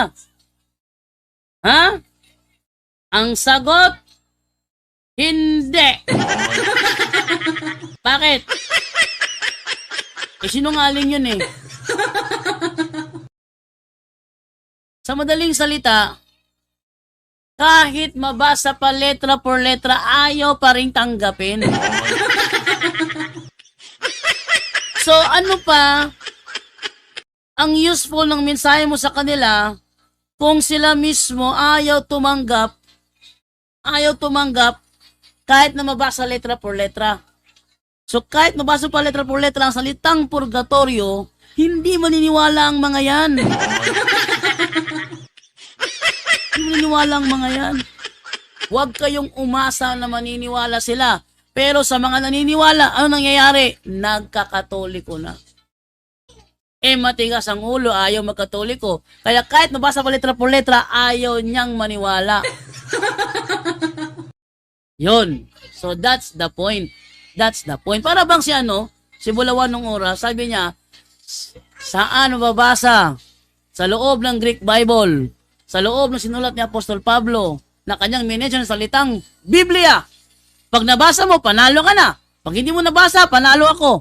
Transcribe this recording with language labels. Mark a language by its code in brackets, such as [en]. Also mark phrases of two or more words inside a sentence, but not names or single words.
[tl] Ha? Ang sagot, hindi. Bakit? Sinungaling yun eh. Sa madaling salita, kahit mabasa pa [es] letra por letra, [tl] ayaw pa rin tanggapin. So ano pa ang useful ng mensahe mo sa kanila kung sila mismo ayaw tumanggap kahit na mabasa [es] letra por letra. [tl] So kahit mabasa pa [es] letra por letra [tl] ang salitang purgatorio, hindi maniniwala ang mga yan. Hindi maniniwala ang mga yan. Huwag kayong umasa na maniniwala sila. Pero sa mga naniniwala, ano nangyayari? Nagkakatoliko na. Matigas ang ulo, ayaw magkatoliko. Kaya kahit mabasa pa [es] letra por letra, [tl] ayaw niyang maniwala. Yun. [en] So that's the point. That's the point. [tl] Para bang si Bulawan nung oras, sabi niya, saan mababasa? Sa loob ng [en] Greek Bible, [tl] sa loob ng sinulat ni Apostol Pablo, na kanyang minention ng salitang Biblia. Pag nabasa mo, panalo ka na. Pag hindi mo nabasa, panalo ako.